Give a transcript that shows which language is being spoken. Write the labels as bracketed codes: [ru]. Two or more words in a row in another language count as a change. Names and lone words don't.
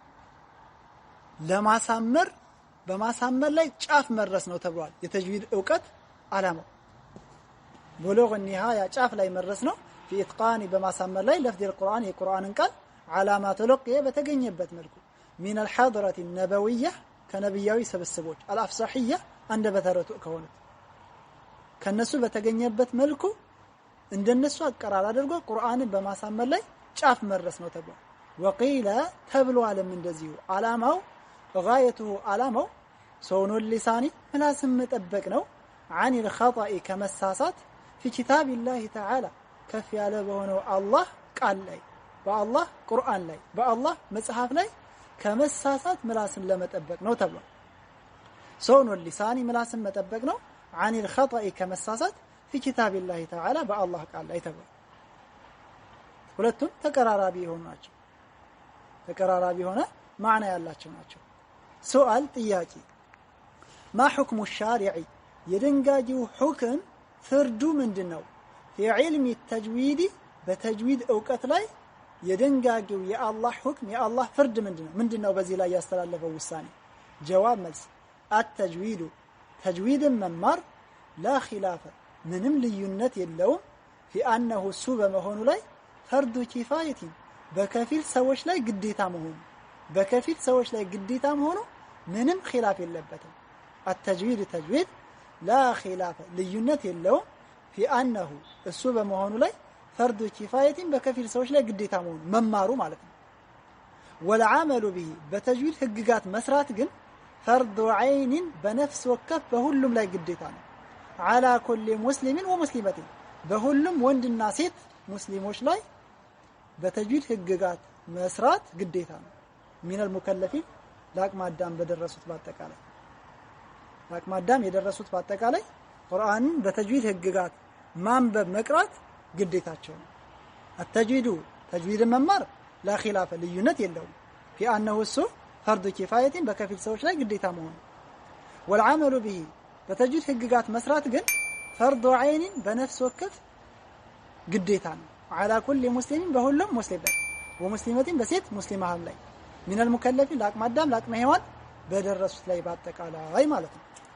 [am] ለማሳመር በማሳመር ላይ ጫፍ መድረስ ነው ተብሏል። የተጅዊድ ዕውቀት ዓላማው ቡሉግ النهاية ጫፍ ላይ መድረስ ነው። [ar] في إتقان [am] በማሳመር ላይ [ar] لفظ القرآن [am] የቁርአንን ቃል [ar] علامات لقية [am] በተገኘበት መልኩ [ar] من الحضرة النبوية [am] ከነብያዊ ስብስቦች الأفصحية አንደበተ ርቱዕ ከሆኑት ከነሱ በተገኘበት መልኩ እንደነሱ አቀራር አድርጎ ቁርአንን በማሳመር ላይ ጫፍ መድረስ ነው ተብሏል። وقيل ተብሏልም እንደዚሁ ዓላማው غايته ዓላማው ሰውኑል ሊሳኒ ምላስን መጠበቅ ነው። [ar] عن الخطأ [am] ከመሳሳት [ar] في كتاب الله تعالى [am] ከፍ ያለ በሆነው አላህ ቃል ላይ በአላህ ቁርአን ላይ በአላህ መጽሐፍ ላይ ከመሳሳት ምላስን ለመጠበቅ ነው ተብሏል። [ar] صون اللسان [am] ምላስን መጠበቅ ነው። [ar] عن الخطأ [am] ከመሳሳት [ar] في كتاب الله تعالى [am] በአላህ ቃል ላይ ተብሏል። ሁለቱም ተቀራራቢ የሆኑ ናቸው። ተቀራራቢ ሆነ ማዕና ያላቸው ናቸው። ሱአል ጥያቄ [ar] ما حكم الشارع [am] የደንጋጊው ሁክም ፍርዱ ምንድነው? [ar] في علم التجويد [am] በተጅዊድ ዕውቀት ላይ የደንጋጊው የአላህ ሁክም የአላህ ፍርድ ምንድነው? በዚህ ላይ ያስተላለፈው ውሳኔ ጀዋብ መልስ التجويد ተጅዊድ መማር [ar] لا خلاف [am] ምንም ልዩነት የለውም [ar] في انه [am] እሱ በመሆኑ ላይ [ar] فرض كفاية [am] በከፊል ሰዎች ላይ ግዴታ መሆኑ በከፊል ሰዎች ላይ ግዴታ መሆኑ ምንም ኺላፍ የለበትም። التجويد ተጅዊድ لا خلاف ልዩነት የለውም [ar] في انه [am] እሱ በመሆኑ ላይ [ar] فرض كفاية [am] በከፊል ሰዎች ላይ ግዴታ መሆኑ መማሩ ማለት ነው። [ar] والعمل به [am] በተጅዊድ ህግጋት መስራት ግን [ar] فرض عين [am] በነፍስ ወከፍ በሁሉም ላይ ግዴታ ነው። [ar] على كل مسلم ومسلمة [am] በሁሉም ወንድና ሴት ሙስሊሞች ላይ በተጅዊድ ህግጋት መስራት ግዴታ ነው። [ar] من المكلفين [am] ለአቅመ አዳም በደረሱት በአጠቃላይ ለአቅመ አዳም የደረሱት በአጠቃላይ ቁርአንን በተጅዊድ ህግጋት ማንበብ መቅራት ግዴታቸው ነው። التجويد ተጅዊድ መማር [ar] لا خلاف [am] ልዩነት የለውም [ar] في انه [am] እሱ [ar] فرض كفاية [am] በከፊል ሰዎች ላይ ግዴታ መሆኑ [ar] والعمل به [am] በተጅዊድ ህግጋት መስራት ግን [ar] فرض عين [am] በነፍስ ወከፍ ግዴታ ነው። [ar] على كل مسلم [am] በሁሉም ሙስሊም ላይ ወሙስሊመት በሴት ሙስሊማም ላይ [ar] من المكلفين [am] ለአቅመ አዳም ለአቅመ ሔዋን በደረሱት ላይ በአጠቃላይ ማለት ነው።